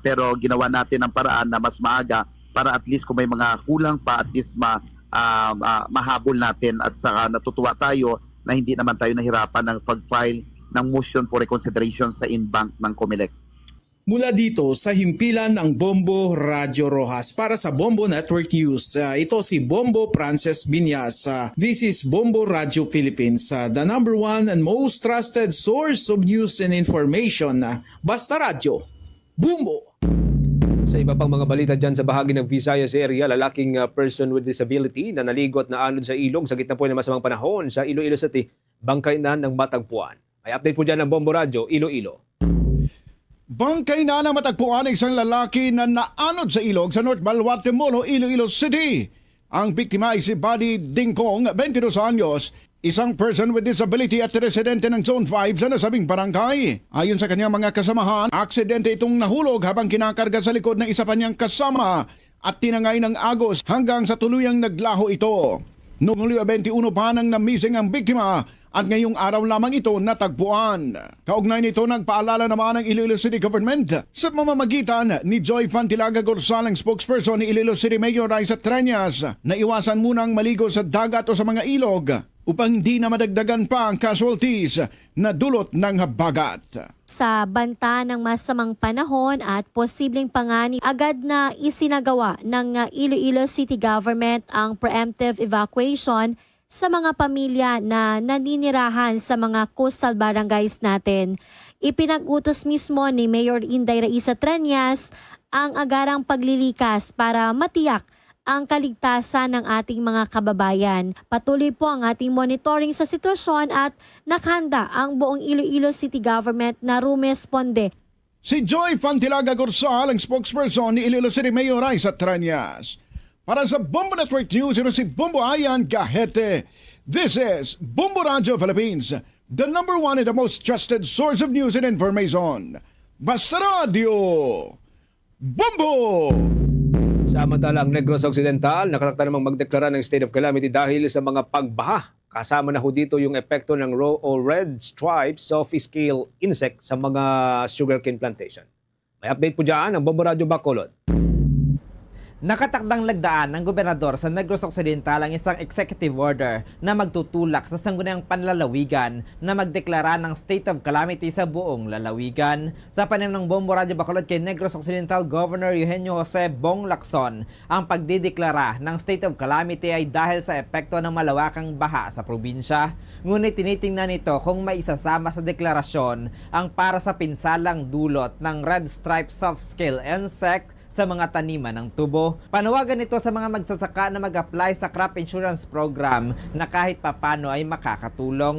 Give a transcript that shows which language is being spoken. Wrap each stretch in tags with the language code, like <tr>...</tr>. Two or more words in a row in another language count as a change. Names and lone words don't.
<tl>Pero ginawa natin ang paraan na mas maaga para</tl> <en>at least</en> <tl>kung may mga kulang pa,</tl> <en>at least</en> <tl>mahabol natin at saka natutuwa tayo na hindi naman tayo nahirapan ng pag-file ng</tl> <en>motion for reconsideration</en> <tl>sa NBank ng COMELEC. Mula dito sa himpilan ng Bombo Radio Roxas para sa Bombo Network News, ito si Bombo Frances Binyas.</tl> <en>This is Bombo Radio Philippines, the number one and most trusted source of news and information.</en> <tl>Basta Radio, Bombo! Sa iba pang mga balita dyan sa bahagi ng Visayas area, lalaking</tl> <en>person with disability</en> <tl>na naligo at naanod sa ilog sa gitna po ng masamang panahon sa Iloilo City, bangkay na ng matagpuan. May update po dyan ng Bombo Radio, Iloilo. Bangkay na matagpuan ng isang lalaki na naanod sa ilog sa North Baluarte Molo, Iloilo City. Ang biktima ay si Buddy Dingkong, 22 anyos, isang</tl> <en>person with disability</en> <tl>at residente ng Zone 5 sa nasabing barangay. Ayon sa kanyang mga kasamahan, aksidente itong nahulog habang kinakarga sa likod ng isa pa niyang kasama at tinangay ng agos hanggang sa tuluyang naglaho ito. Noong Hulyo 21 pa nang namising ang biktima at ngayong araw lamang ito natagpuan. Kaugnay nito, nagpaalala naman ng Iloilo City Government sa mamamagitan ni Joy Fantilaga Gorsalang, spokesperson ni Iloilo City Mayor Raisa Treñas, na iwasan munang maligo sa dagat o sa mga ilog upang di na madagdagan pa ang casualties na dulot ng habagat. Sa banta ng masamang panahon at posibleng pangani, agad na isinagawa ng Iloilo City Government ang</tl> <en>preemptive evacuation</en> <tl>sa mga pamilya na naninirahan sa mga coastal barangays natin. Ipinag-utos mismo ni Mayor Inday Raisa Treñas ang agarang paglilikas para matiyak ang kaligtasan ng ating mga kababayan. Patuloy po ang ating monitoring sa sitwasyon at nakahanda ang buong Iloilo City Government na rumesponde. Si Joy Fantilaga Gorsal, ang spokesperson ni Iloilo City Mayor Raisa Treñas. Para sa Bombo Network News, ito si Bombo Ayan Gahete.</tl> <en>This is Bombo Radio Philippines, the number one and the most trusted source of news and information.</en> <tl>Basta Radio, Bombo! Samantala, ang Negros Occidental nakatakda namang magdeklara ng</tl> <en>state of calamity</en> <tl>dahil sa mga pagbaha. Kasama na ho dito yung epekto ng</tl> <en>red stripes soft-scale insect</en> <tl>sa mga</tl> <en>sugarcane plantation.</en> <tl>May update po dyan ang Bombo Radio Bacolod. Nakatakdang lagdaan ng gobernador sa Negros Occidental ang isang</tl> <en>executive order</en> <tl>na magtutulak sa sangguniang panlalawigan na magdeklara ng</tl> <en>state of calamity</en> <tl>sa buong lalawigan. Sa panayam ng Bombo Radio Bacolod kay Negros Occidental Governor Eugenio Jose Bong Lacson, ang pagdideklara ng</tl> <en>state of calamity</en> <tl>ay dahil sa epekto ng malawakang baha sa probinsya. Ngunit tinitingnan nito kung may isasama sa deklarasyon ang para sa pinsalang dulot ng</tl> <en>red stripe soft-scale insect</en> <tl>sa mga taniman ng tubo. Panawagan nito sa mga magsasaka na mag-apply sa</tl> <en>crop insurance program</en> <tl>na kahit papano ay makakatulong.</tl>